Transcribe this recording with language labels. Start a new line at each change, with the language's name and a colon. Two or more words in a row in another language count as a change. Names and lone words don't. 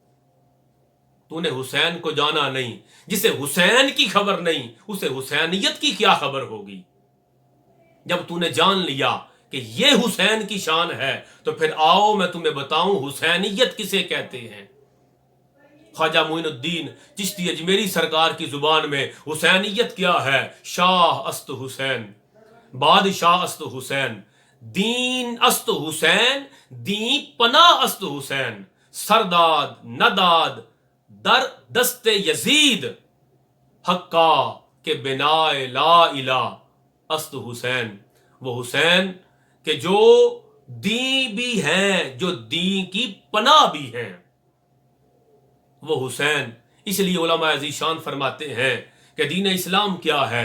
Urdu: تو نے حسین کو جانا نہیں، جسے حسین کی خبر نہیں اسے حسینیت کی کیا خبر ہوگی؟ جب تو نے جان لیا کہ یہ حسین کی شان ہے تو پھر آؤ میں تمہیں بتاؤں حسینیت کسے کہتے ہیں۔ خواجہ معین الدین چشتی اجمیری سرکار کی زبان میں حسینیت کیا ہے؟
Persian: شاہ است حسین، بادشاہ است حسین، دین است حسین، دین پناہ است حسین، سرداد نداد در دست یزید، حقا کہ بنا
Arabic: لا الہ
Persian: است حسین۔
Urdu: وہ حسین کہ جو دین بھی ہیں، جو دین کی پناہ بھی ہیں، وہ حسین۔ اس لیے علماء ذیشان فرماتے ہیں کہ دین اسلام کیا ہے؟